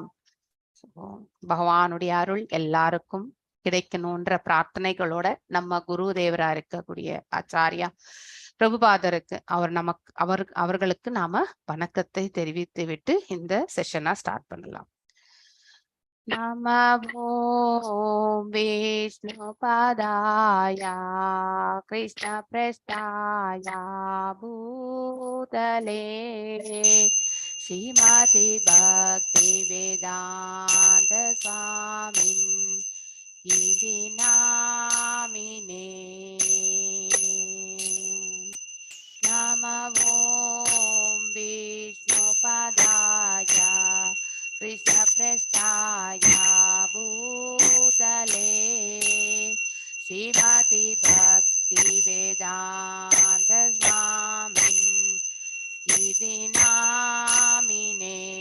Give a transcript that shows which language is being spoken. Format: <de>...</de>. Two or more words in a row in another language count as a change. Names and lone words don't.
<ta>பகவானுடைய அருள் எல்லாருக்கும் கிடைக்கணும்ன்ற பிரார்த்தனைகளோட நம்ம குரு தேவரா இருக்கக்கூடிய ஆச்சாரியா பிரபுபாதருக்கு அவர்களுக்கு நாம வணக்கத்தை தெரிவித்து விட்டு இந்த செஷனை ஸ்டார்ட் பண்ணலாம்.</ta> <sa>नमो विष्णु पादाय कृष्ण प्रेष्ठाय भूतले श्रीमति भक्ति वेदांत स्वामिन् इति नामिने. नमो विष्णुपदाय कृष्णप्रेष्ठाय भूतले श्रीमति भक्ति वेदांत स्वामिन् इति नामिने.</sa>